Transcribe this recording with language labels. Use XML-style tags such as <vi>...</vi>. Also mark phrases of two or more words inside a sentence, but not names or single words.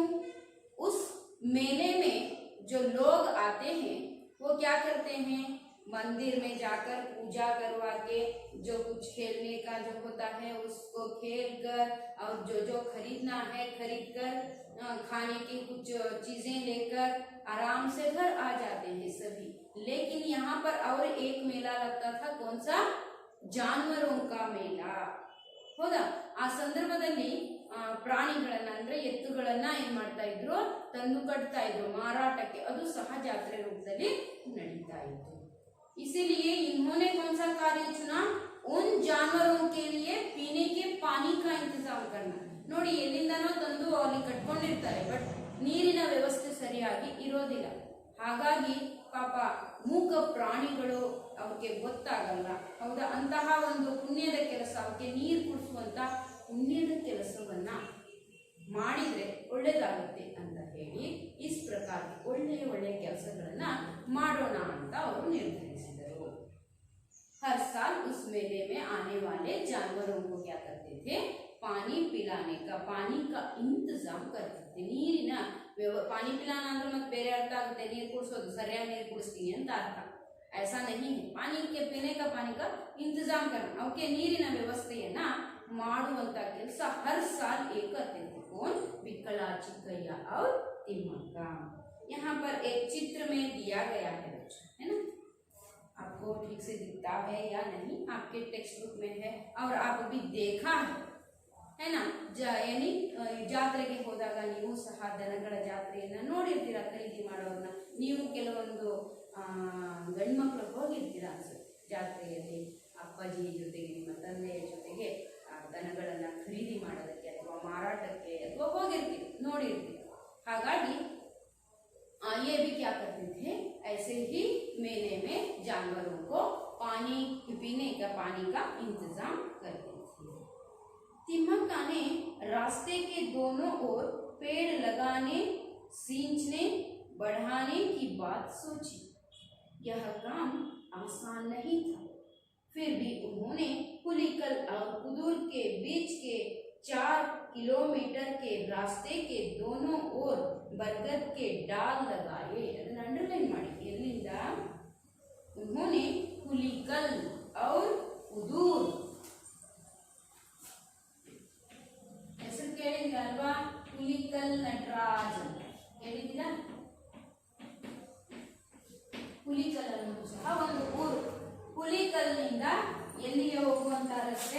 <hi>उस मेले में जो लोग आते हैं वो क्या करते हैं, मंदिर में जाकर पूजा करवा के जो कुछ खेलने का जो होता है उसको खेल कर और जो जो खरीदना है खरीद कर खाने की कुछ चीजें लेकर आराम से घर आ जाते हैं सभी। लेकिन यहाँ पर और एक मेला लगता था, कौन सा? ಜಾನುವಾರುಗಳ का मेला ಹೌದಾ।</hi> <kn>ಆ ಸಂದರ್ಭದಲ್ಲಿ ಪ್ರಾಣಿಗಳನ್ನ ಅಂದ್ರೆ ಎತ್ತುಗಳನ್ನ ಏನ್ ಮಾಡ್ತಾ ಇದ್ರು, ತಂದು ಕಟ್ತಾ ಇದ್ರು ಮಾರಾಟಕ್ಕೆ, ಅದು ಸಹ ಜಾತ್ರೆ ರೂಪದಲ್ಲಿ ನಡೀತಾ ಇತ್ತು।</kn> <hi>इसीलिए इन्होंने कौन सा कार्य चुना, उन जानवरों के लिए पीने के पानी का इंतजाम करना।</hi> <kn>ನೋಡಿ ಎಲ್ಲಿಂದನೋ ತಂದು ಅಲ್ಲಿ ಕಟ್ಕೊಂಡಿರ್ತಾರೆ, ಬಟ್ ನೀರಿನ ವ್ಯವಸ್ಥೆ ಸರಿಯಾಗಿ ಇರೋದಿಲ್ಲ। ಹಾಗಾಗಿ ಪಾಪ ಮೂಕ ಪ್ರಾಣಿಗಳು ಅವಕ್ಕೆ ಗೊತ್ತಾಗಲ್ಲ, ಹೌದಾ, ಅಂತಹ ಒಂದು ಪುಣ್ಯದ ಕೆಲಸ, ಅವಕ್ಕೆ ನೀರು ಕುಡಿಸುವಂತ ಪುಣ್ಯದ ಕೆಲಸವನ್ನ ಮಾಡಿದ್ರೆ ಒಳ್ಳೇದಾಗುತ್ತೆ ಅಂತ ಹೇಳಿ</kn> <hi>इस प्रकार</hi> <kn>ಒಳ್ಳೆಯ ಒಳ್ಳೆಯ ಕೆಲಸಗಳನ್ನ ಮಾಡೋಣ ಅಂತ ಅವರು ನಿರ್ಧರಿಸಿದರು।</kn> <hi>हर साल उस मेले में आने वाले जानवरों को क्या करते थे, पानी पिलाने का, पानी का इंतजाम करते थे।</hi> <kn>ನೀರಿನ</kn> <hi>पानी पिलाना</hi> <kn>ಅಂದ್ರೆ ಮತ್ತೆ ಬೇರೆ ಅರ್ಥ ಆಗುತ್ತೆ, ನೀರು ಕುಡಿಸೋದು, ಸರಿಯಾಗಿ ನೀರು ಕುಡಿಸ್ತೀನಿ ಅಂತ ಅರ್ಥ,</kn> <hi>ऐसा नहीं है। पानी के पीने का पानी का इंतजाम करना,</hi> <kn>ಅವಕ್ಕೆ ನೀರಿನ ವ್ಯವಸ್ಥೆಯನ್ನ ಮಾಡುವಂತ ಕೆಲಸ</kn> <hi>हर साल एक करते थे। कौन? बिकला, चिकैया और तिमक्का। यहाँ पर एक चित्र में दिया गया है बच्चों, है ना, आपको ठीक से दिखता है या नहीं, आपके</hi> <en>text book</en> <hi>में है और आप भी देखा है ना।</hi> <kn>यानी ಜಾತ್ರೆಗೆ ಹೋದಾಗ ನೀವು ಸಹ ದನಗಳ ಜಾತ್ರೆಯನ್ನ ನೋಡಿರ್ತೀರಾ, ಖರೀದಿ ಮಾಡೋರನ್ನ। ನೀವು ಕೆಲವೊಂದು ಗಂಡ್ಮಕ್ಳು ಹೋಗಿರ್ತೀರಾ ಅನ್ಸುತ್ತೆ ಜಾತ್ರೆಯಲ್ಲಿ, ಅಪ್ಪಾಜಿ ಜೊತೆಗೆ ನಿಮ್ಮ ತಂದೆಯ ಜೊತೆಗೆ ದನಗಳನ್ನ ಖರೀದಿ ಮಾಡೋದಕ್ಕೆ ಅಥವಾ ಮಾರಾಟಕ್ಕೆ ಅಥವಾ ಹೋಗಿರ್ತೀವಿ, ನೋಡಿರ್ತೀವಿ।</kn> <hi>ಹಾಗಾಗಿ ये भी क्या करते थे, ऐसे ही मेले में जानवरों को पानी पीने का, पानी का इंतजाम करते थे। तिमक्का ने रास्ते के दोनों ओर पेड़ लगाने, सींचने, बढ़ाने की बात सोची। यह काम आसान नहीं था, फिर भी उन्होंने पुलिकल और कुदूर के बीच के 4 किलोमीटर के रास्ते के दोनों ओर बरगद के डाल लगाए।</hi> <kn>ಅದನ್ನ ಅಂಡರ್ಲೈನ್ ಮಾಡಿ, ಎಲ್ಲಿಂದ?</kn> <hi>उन्होंने पुलिकल और कुदूर,</hi> <kn>ಹೆಸರು ಕೇಳಿದ್ರಲ್ವಾ, पुलिकल ನಟರಾಜ್ ಹೇಳಿದ್ದೀರಾ? पुलिकल ಅನ್ನೋದು ಸಹ ಒಂದು ಊರು। पुलिकಲ್ನಿಂದ ಎಲ್ಲಿಗೆ ಹೋಗುವಂತ ರಸ್ತೆ?</kn>